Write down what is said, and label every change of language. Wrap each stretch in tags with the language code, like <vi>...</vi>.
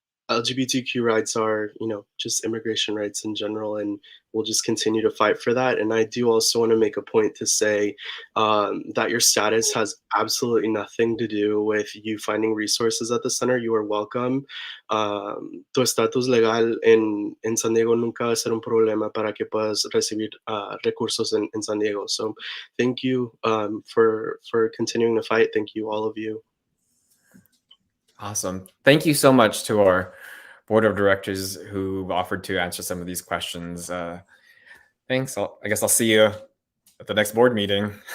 <en>LGBTQ rights are, just immigration rights in general, and we'll just continue to fight for that. And I do also want to make a point to say that your status has absolutely nothing to do with you finding resources at the center. You are welcome.</en> <es>Tu estatus legal en San Diego nunca va a ser un problema para que puedas recibir recursos en San Diego.</es> <en>So thank you for continuing to fight. Thank you, all of you. Awesome. Thank you so much to our board of directors who offered to answer some of these questions. Thanks. I guess I'll see you at the next board meeting.</en>